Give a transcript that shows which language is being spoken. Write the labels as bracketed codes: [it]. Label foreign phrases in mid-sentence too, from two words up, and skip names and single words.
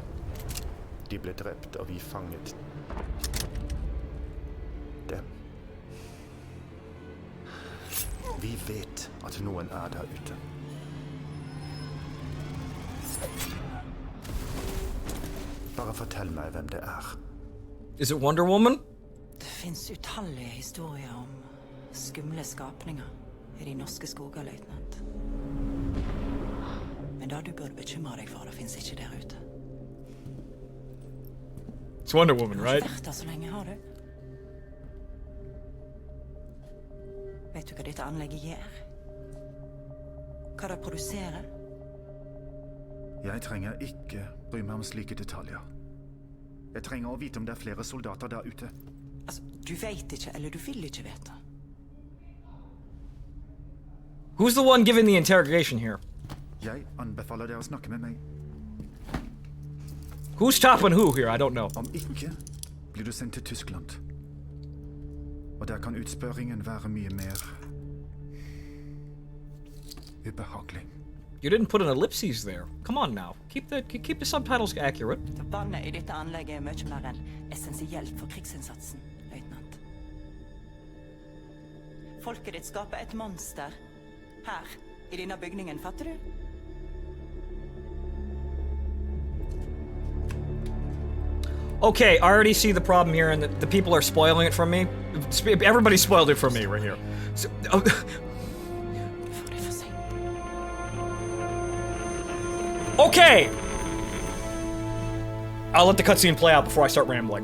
[no] De ble drept, og vi fanget dem. Vi vet at noen er der ute. Bare fortell meg hvem det er. [en] Is it Wonder Woman? [no] Det finnes utallige historier om skumle skapninger i de norske skoger, løytnant. Men da du burde bekymre deg for, det finnes ikke der ute. [en] It's Wonder Woman, right? [no] Du har ikke vært der så lenge, har du? Vet du hva dette anlegget gjør? Hva det produserer? Jeg trenger ikke bry meg om slike detaljer. Jeg trenger å vite om det er flere soldater der ute. Altså, du vet ikke, eller du vil ikke vite. [en] Who's the one giving the interrogation here? [no] Jeg anbefaler deg å snakke med meg. [en] Who's topping who here? I don't know. [no] Om ikke, blir du sendt til Tyskland. Og der kan utspørringen være mye mer ubehagelig. [en] You didn't put an ellipses there. Come on now. Keep the subtitles accurate. [no] Vannet i dette anlegget er mye mer enn essensielt for krigsinnsatsen, løytnant. Folket ditt skaper et monster her i denne bygningen, fatter du? [en] Okay, I already see the problem here, and the people are spoiling it from me. Everybody spoiled it for me right here. So, okay! I'll let the cutscene play out before I start rambling.